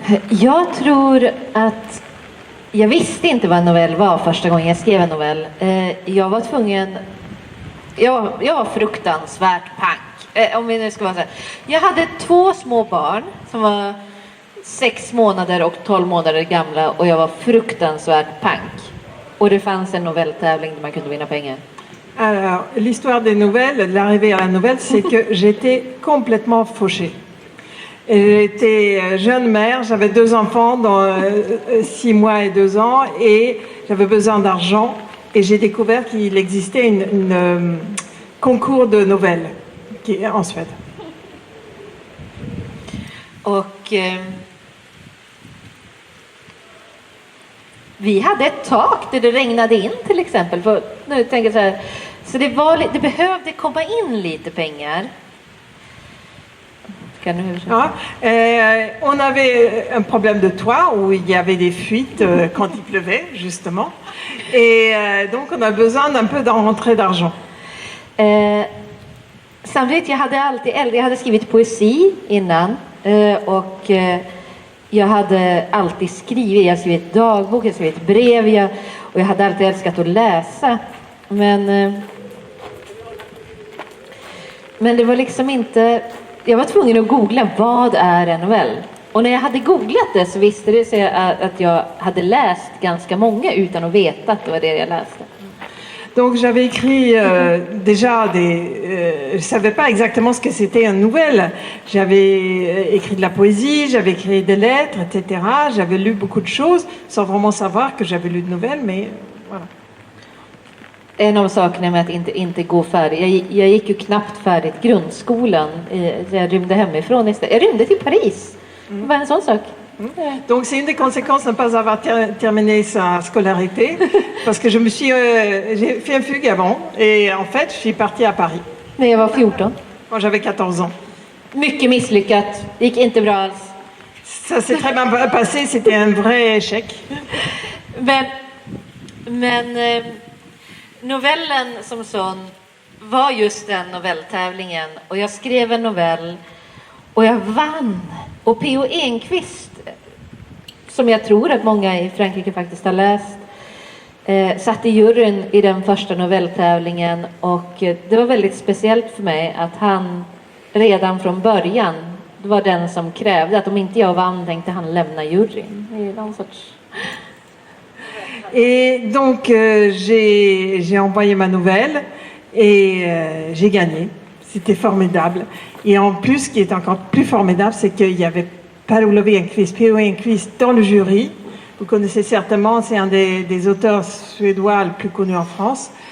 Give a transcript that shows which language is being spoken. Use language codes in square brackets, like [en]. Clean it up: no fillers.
[sv] Jag tror att jag visste inte vad en novell var första gången jag skrev en novell. Jag var tvungen... Jag var fruktansvärt pank. Om vi nu ska vara så här. Jag hade 2 små barn som var 6 månader och 12 månader gamla och jag var fruktansvärt pank. Och det fanns en novelltävling där man kunde vinna pengar. [fr] Alors, l'histoire des nouvelles, de l'arrivée à la nouvelle, c'est que j'étais complètement fauchée. J'étais jeune mère, j'avais 2 enfants dans 6 mois et 2 ans et j'avais besoin d'argent et j'ai découvert qu'il existait une concours de nouvelles en Suède. [sv] Och vi hade ett tak där det regnade in till exempel. För, nu tänker jag så här, så det behövde komma in lite pengar. [fr] On avait un problème de toit où il y avait des fuites quand il pleuvait, justement. Et donc, on a besoin d'un peu d'entrée d'argent. [sv] Samtidigt, jag hade skrivit poesi innan. Och jag hade alltid skrivit. Jag hade skrivit dagbok, jag hade skrivit brev. Och jag hade alltid älskat att läsa. Men det var liksom inte... Jag var tvungen att googla, vad är en novell? Och när jag hade googlat det så visste det sig att jag hade läst ganska många utan att veta att det var det jag läste. [fr] Donc j'avais écrit déjà je savais pas exactement ce que c'était une nouvelle. J'avais écrit de la poésie, j'avais écrit des lettres, etc. J'avais lu beaucoup de choses sans vraiment savoir que j'avais lu de nouvelles, mais voilà. [sv] En av sakerna med att inte gå färdigt. Jag gick ju knappt färdigt grundskolan. Jag rymde hemifrån istället. Jag rymde till Paris. Det var en sån sak. [fr] Donc c'est une des conséquences de ne pas avoir terminé sa scolarité. Parce que j'ai fait un fugue avant. Et en fait, je suis partie à Paris. [sv] När jag var 14. [fr] Quand j'avais 14 ans. [sv] Mycket misslyckat. Det gick inte bra alls. [fr] Ça s'est très bien passé. C'était un vrai échec. [sv] Men novellen som sån var just den novelltävlingen och jag skrev en novell och jag vann. Och P.O. Enquist, som jag tror att många i Frankrike faktiskt har läst, satt i juryn i den första novelltävlingen och det var väldigt speciellt för mig att han redan från början var den som krävde att om inte jag vann tänkte han lämna juryn. Det är någon sorts... [fr] Et donc j'ai envoyé ma nouvelle et j'ai gagné. C'était formidable. Et en plus, ce qui est encore plus formidable, c'est qu'il y avait P.O. Enquist dans le jury. Vous connaissez certainement, c'est un des auteurs suédois le plus connu en France.